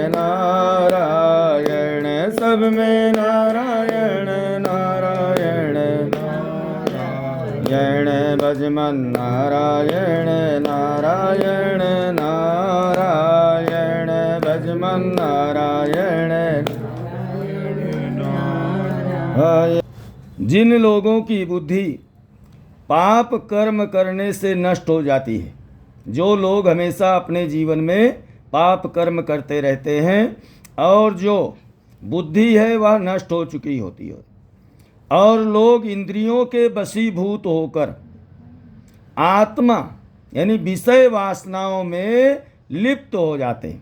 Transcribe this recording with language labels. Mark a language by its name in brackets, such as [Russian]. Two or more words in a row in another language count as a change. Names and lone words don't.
[Hindi] नारायण सब में नारायण नारायण नारायण भजमन नारायण नारायण नारायण भजमन नारायण। जिन लोगों की बुद्धि पाप कर्म करने से नष्ट हो जाती है, जो लोग हमेशा अपने जीवन में पाप कर्म करते रहते हैं और जो बुद्धि है वह नष्ट हो चुकी होती है, और लोग इंद्रियों के वशीभूत होकर आत्मा यानी विषय वासनाओं में लिप्त हो जाते हैं।